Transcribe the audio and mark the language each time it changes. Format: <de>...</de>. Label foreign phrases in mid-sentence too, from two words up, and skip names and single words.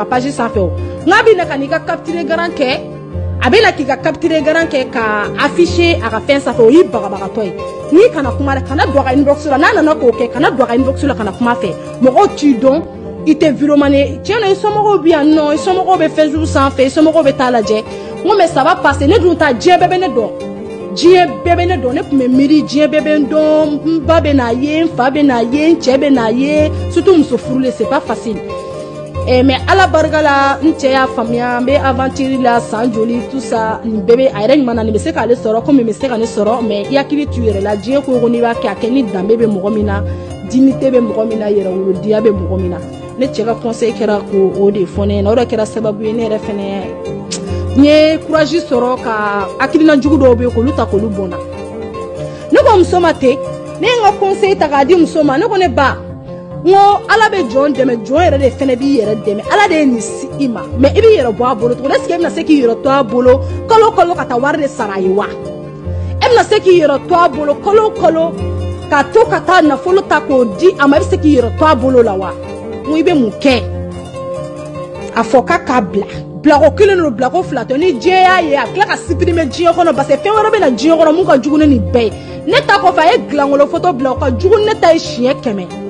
<bm>page sanfɛ o n'a bɛ na ka n'i ka capturer garan kɛ a bɛ na k'i ka capturer garan kɛ ka afficher a ka fɛn sanfɛ o y'i bagabagatɔ ye n'i kana kuma dɛ kana don a ka inbox la n'a nana k'o kɛ kana don a ka inbox la kana kuma fɛ mɔgɔw t'i dɔn i tɛ vidéomanin tiɲɛ na i somɔgɔw bɛ yan nɔ i somɔgɔw bɛ Facebook sanfɛ i somɔgɔw bɛ taa lajɛ n ko</bm> <fr>mais ça va passer</fr> <bm>ne dun ta diɲɛ bɛɛ bɛ ne dɔn diɲɛ bɛɛ bɛ ne dɔn ne tun bɛ miiri diɲɛ bɛɛ bɛ n dɔn n ba bɛ n'a ye n fa bɛ n'a ye n cɛ bɛ n'a ye surtout muso furulen</bm> <fr>c'est pas facile mais</fr> <bm>ala barika la n cɛ y'a faamuya n bɛ aventure la san joli</bm> <fr>tout ça</fr> <bm>nin bɛɛ bɛ a yɛrɛ ɲuman na nin bɛ se k'ale sɔrɔ komi nin bɛ se ka ne sɔrɔ mais i hakili t'u yɛrɛ la diɲɛ ko n'i b'a kɛ a kɛ ni danbe bɛ mɔgɔ min na dignité be mɔgɔ min na yɛrɛ wolodiya be mɔgɔ min na ne cɛ ka conseil kɛra ko o de fɔ ne ɲɛna o de kɛra sababu ye ne yɛrɛ fɛnɛ n ye courage sɔrɔ ka hakilina jugu dɔw be yen k'olu ta k'olu bɔnna ne ko muso ma ten ne ye n ka conseil ta k'a di muso ma ne ko ne ba n ko ala bɛ jɔn dɛmɛ jɔn yɛrɛ de fɛnɛ b'i yɛrɛ dɛmɛ ala de ye nin si i ma mais i b'i yɛrɛ bɔ a bolo tuguni</bm> <fr>est ce que</fr> <bm>e bɛna se k'i yɛrɛ to a bolo kalo kalo ka taa wari de sara a ye wa e bɛna se k'i yɛrɛ to a bolo kalo kalo ka to ka taa nafolo ta k'o di a ma i bɛ se k'i yɛrɛ to a bolo la wa n ko i bɛ mun kɛ a fɔ k'a bila bilako kelen don bilako fila tɛ ni diɲɛ y'a ye a tila ka supprimer diɲɛ kɔnɔ</bm> <fr>parce que</fr> <bm>fɛn wɛrɛ bɛ na diɲɛ kɔnɔ mun ka jugu ni nin bɛɛ ye ne ta kɔfɛ a ye dilangolo photo bila o ka jugu ne ta ye siɲɛ 100</bm>